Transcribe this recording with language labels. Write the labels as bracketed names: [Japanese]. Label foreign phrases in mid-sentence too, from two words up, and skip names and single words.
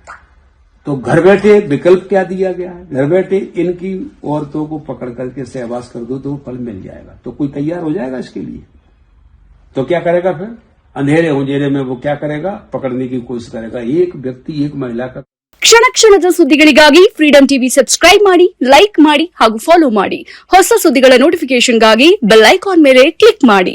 [Hindi] तो घर बैठे विकल्प क्या दिया गया है, घर बैठे इनकी औरतों को पकड़ करके सहवास कर दो तो फल मिल जाएगा। तो कोई तैयार हो जाएगा इसके लिए? तो क्या करेगा फिर? अंधेरे उंजेरे में वो क्या करेगा? पकड़ने की कोशिश करेगा। एक व्यक्ति, एक महिला का। [Kannada] ಕ್ಷಣ ಕ್ಷಣದ ಸುದ್ದಿಗಳಿಗಾಗಿ ಫ್ರೀಡಂ ಟಿವಿ ಸಬ್ಸ್ಕ್ರೈಬ್ ಮಾಡಿ, ಲೈಕ್ ಮಾಡಿ ಹಾಗೂ ಫಾಲೋ ಮಾಡಿ. ಹೊಸ ಸುದ್ದಿಗಳ ನೋಟಿಫಿಕೇಶನ್ಗಾಗಿ [English] bell icon [Kannada] ಮೇಲೆ ಕ್ಲಿಕ್ ಮಾಡಿ.